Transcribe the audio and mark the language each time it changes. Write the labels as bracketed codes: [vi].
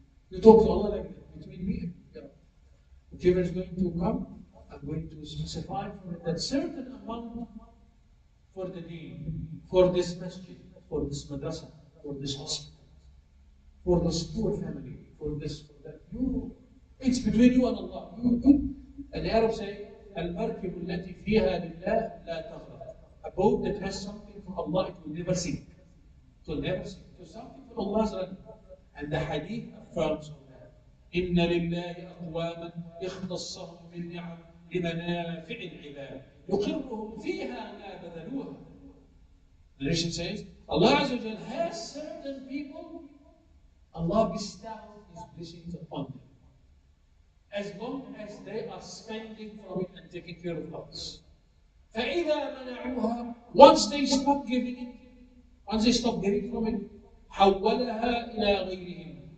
[en] You talk to Allah like that, between me and you. Whichever is going to come, I'm going to specify for it that certain amount for the deen, for this masjid, for this madrasa, for this hospital, for this poor family, for this, for that. It's between you and Allah. And the Arabs say, [ar] Al-markibu allati fiha lillah la taghraq. [en] A boat that has something for Allah, it will never sink. So never say. So something for Allah's right. And the hadith affirms on that. [ar] إن لله أقواما اختصهم بالنعم لمنافع العباد يقرهم فيها ما بذلوها. [en] The nation says, Allah Azza wa Jal has certain people, Allah bestows His blessings upon them. As long as they are spending from it and taking care of others. [ar] فإذا منعوها, [en] once they stop giving it, once they stop giving from it, [ar] حولها إلى غيرهم.